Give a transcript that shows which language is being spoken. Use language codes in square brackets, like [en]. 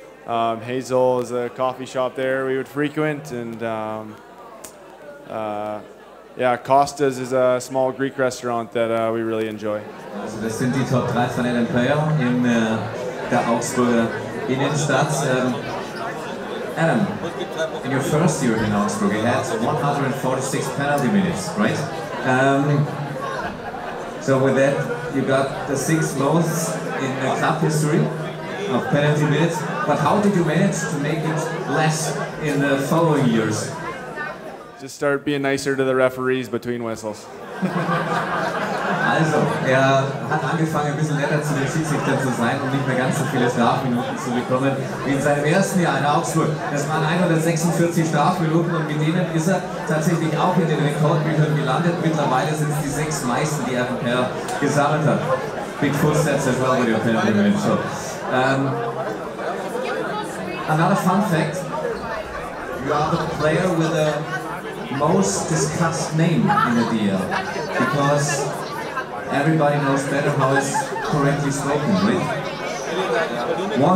[en] Hazel is a coffee shop there we would frequent, and yeah, Costa's is a small Greek restaurant that we really enjoy. [de] Also das sind die Top 3 von Adam Payerl in der Augsburger Innenstadt. [en] Adam, in your first year in Augsburg, you had 146 penalty minutes, right? So with that, you got the 6th most in the club history of penalty minutes. But how did you manage to make it less in the following years? Just start being nicer to the referees between whistles. [de] Also, Er hat angefangen, ein bisschen netter zu den Schiedsrichtern zu sein und nicht mehr ganz so viele Strafminuten zu bekommen wie in seinem ersten Jahr in Augsburg. Das waren 146 Strafminuten und mit denen ist er tatsächlich auch in den Rekordbüchern gelandet. Mittlerweile sind es die 6 meisten, die er von Payerl gesammelt hat. [en] Big footsteps as well with your Payerl image. So, another fun fact, you are the player with the most discussed name in the DL because everybody knows better how it's correctly spoken, right?